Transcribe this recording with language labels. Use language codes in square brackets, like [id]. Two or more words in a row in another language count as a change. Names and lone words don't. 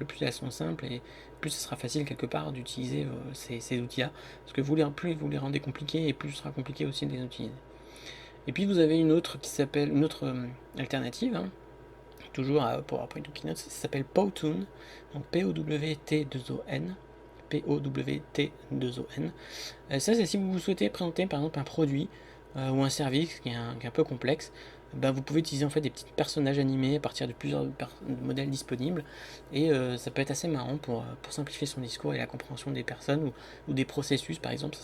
[fr] Plus elles sont simples, et plus ce sera facile quelque part d'utiliser ces outils-là, parce que plus vous les rendez compliqués, et plus ce sera compliqué aussi de les utiliser. Et puis vous avez une autre alternative, hein, toujours à PowerPoint ou Keynote, ça s'appelle Powtoon, donc P-O-W-T-2-O-N. P-O-W-T-2-O-N. Ça, c'est si vous souhaitez présenter par exemple un produit, ou un service qui est un peu complexe, bah, vous pouvez utiliser en fait des petits personnages animés à partir de plusieurs modèles disponibles, et ça peut être assez marrant pour simplifier son discours et la compréhension des personnes, ou des processus par exemple.